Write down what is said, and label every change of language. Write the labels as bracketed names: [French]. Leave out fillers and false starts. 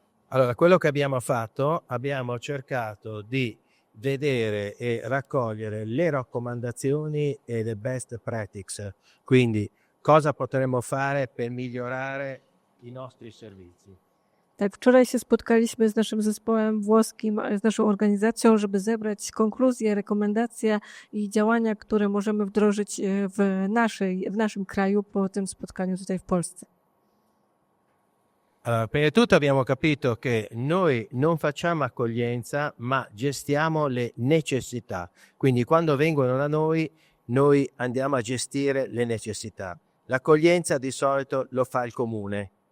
[Italian] Allora, quello che abbiamo fatto, abbiamo cercato di vedere e raccogliere le raccomandazioni e le best practices, quindi cosa potremmo fare per migliorare i nostri servizi. [Polish] Tak, wczoraj się spotkaliśmy z naszym zespołem włoskim, z naszą organizacją, żeby zebrać konkluzje, rekomendacje i działania, które możemy wdrożyć w naszym kraju po tym spotkaniu tutaj w Polsce. [Italian] Allora, prima di tutto abbiamo capito che noi non facciamo accoglienza, ma gestiamo le necessità. Quindi quando vengono da noi andiamo a gestire le necessità. L'accoglienza di solito lo fa il comune.